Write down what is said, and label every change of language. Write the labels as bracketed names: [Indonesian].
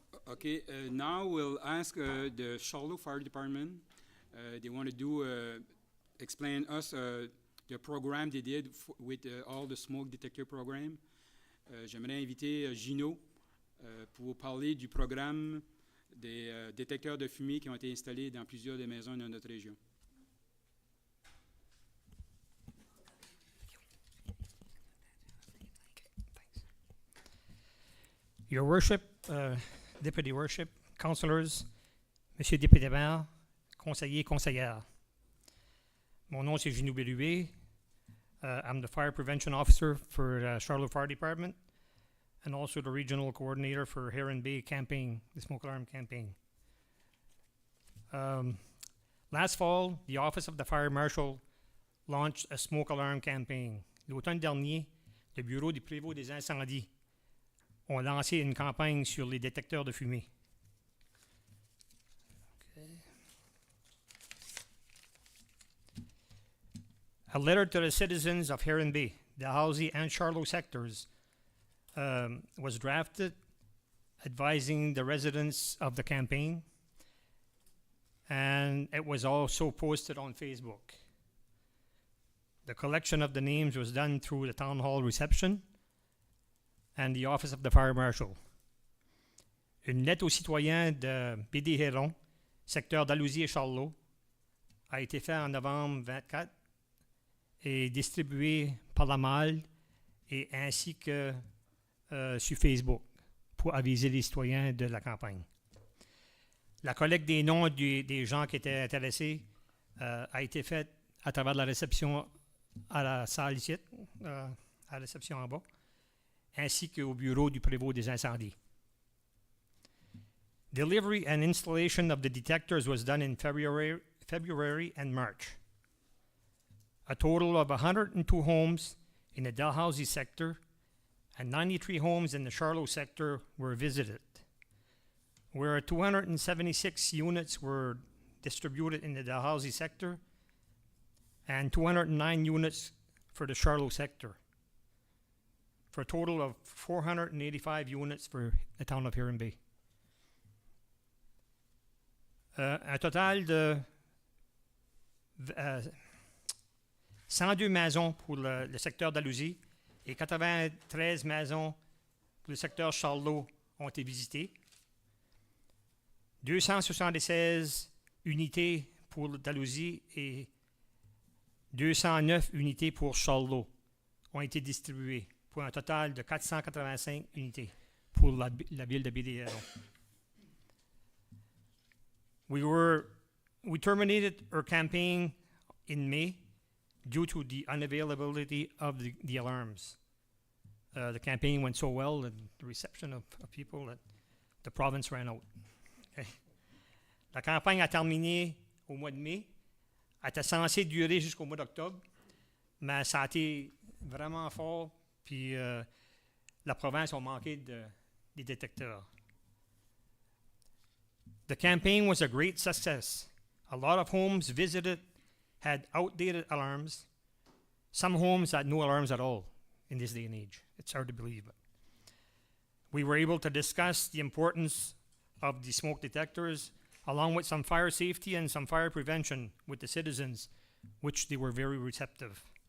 [English] Okay, now we'll ask the Charlotte Fire Department. They want to explain us the program they did with all the smoke detector program. [French] J'aimerais inviter Gino pour parler du programme des détecteurs de fumée qui ont été installés dans plusieurs des maisons de notre région. [English] Your Worship, Deputy Worship, Councillors, [French] Monsieur Député maire, conseillers, conseillères. Mon nom c'est Gino Bellué. [English] I'm the Fire Prevention Officer for Charlotte Fire Department and also the Regional Coordinator for Heron Bay campaign, the smoke alarm campaign. Last fall, the Office of the Fire Marshal launched a smoke alarm campaign. [French] L'automne dernier, le Bureau du Prévôt des incendies ont lancé une campagne sur les détecteurs de fumée. [English] A letter to the citizens of Heron Bay, Dalhousie, and Charlotte sectors was drafted advising the residents of the campaign, and it was also posted on Facebook. The collection of the names was done through the town hall reception and the office of the fire marshal. [French] Une lettre aux citoyens de BD-Héron, secteur Dalhousie et Charlot, a été faite en novembre 24 et distribuée par la malle et ainsi que sur Facebook pour aviser les citoyens de la campagne. La collecte des noms des gens qui étaient intéressés a été faite à travers la réception à la salle ici, à la réception en bas, ainsi qu'au bureau du prévôt des incendies. [English] Delivery and installation of the detectors was done in February and March. A total of 102 homes in the Dalhousie sector and 93 homes in the Charlotte sector were visited, where 276 units were distributed in the Dalhousie sector and 209 units for the Charlotte sector, for a total of 485 units for the town of Huron Bay. [French] Un total de 102 maisons pour le secteur Dalhousie et 93 maisons pour le secteur Charlot ont été visitées. 276 unités pour Dalhousie et 209 unités pour Charlot ont été distribuées pour un total de 485 unités pour la ville de BD-Héron. [English] We terminated our campaign in May due to the unavailability of the alarms. The campaign went so well and the reception of people that the province ran out. Okay. [French] La campagne a terminé au mois de mai. Elle était censée durer jusqu'au mois d'octobre, mais ça a été vraiment fort, puis la province a manqué des détecteurs. [English] The campaign was a great success. A lot of homes visited had outdated alarms. Some homes had no alarms at all in this day and age. It's hard to believe. But we were able to discuss the importance of the smoke detectors, along with some fire safety and some fire prevention with the citizens, which they were very receptive.